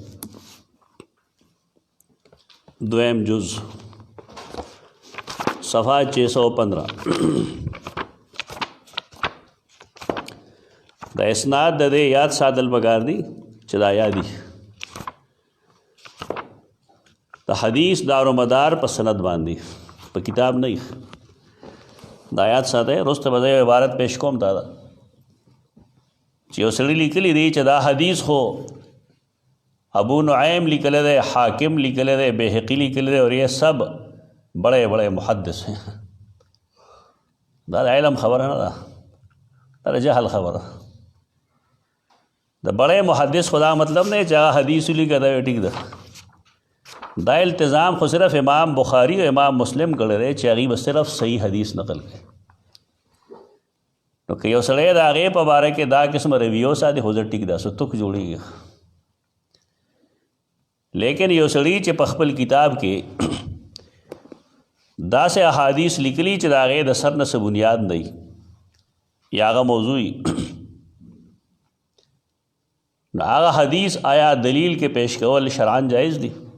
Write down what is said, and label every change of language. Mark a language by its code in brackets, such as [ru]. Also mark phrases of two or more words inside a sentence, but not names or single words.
[ps] 2 جز صفحہ 615 دا اسناد د دې یاد ساتل پکار دي چې دا یادي د حدیث دار و مدار په سند باندې په کتاب نه. دا یاد ساته رسته به عبارت پیش کوم تا دا چې یو سړي لیکلی دی چې دا حدیث خو ابو نعیم لیکلی دی، حاکم لیکلی دی، بیهقی لیکلی دی، [ur] اور یہ سب بڑے بڑے محدث ہیں. [ps] دا علم خبره نه ده، دا جهل خبره. د [ur] بڑے محدث [ps] خدا مطلب نه چې هغه حدیث لیکه دا ټیک ده. دا التزام خو صرف امام بخاری او امام مسلم کړی دی چې هغوی به صرف صحیح حدیث نقل کړي. نو که یو سړی د هغې په باره کې دا قسم رویو ساتي خو زه ټیک ده سو تک جوړېږي. لیکن یو سړي چې په خپل کتاب کې داسې احادیث لیکلي چې د هغې د سر نه څه بنیاد نه وي یا هغه موضوعي، نو هغه حدیث آیا دلیل کې پیش کول شرعاً جائز دي؟